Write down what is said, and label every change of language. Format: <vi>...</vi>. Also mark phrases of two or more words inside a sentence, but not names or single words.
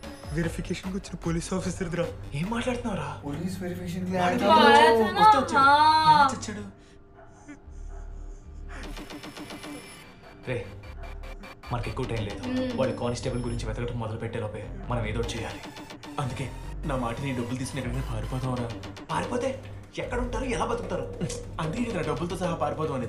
<te>వెరిఫికేషన్ వచ్చిన</te> <en>police officer</en> <te>రా. ఏం మాట్లాడుతున్నావురా?</te> <en>police verification</en> <hi>के लिए वो आया आया था था ना हाँ</hi> <te>చచ్చాడు రే. మనకి ఎక్కువ టైం లేదు. వాడి కానిస్టేబుల్ గురించి వెతకడం మొదలు పెట్టేలోపే మనం ఏదో ఒకటి చేయాలి. అందుకే నా మాట నీ డబ్బులు తీసుకుని ఎక్కడికైనా పారిపోతావురా. పారిపోతే ఎక్కడ ఉంటారు, ఎలా బతుకుతారు? అందుకే కదా డబ్బులతో సహా పారిపోతాం అనేది.</te>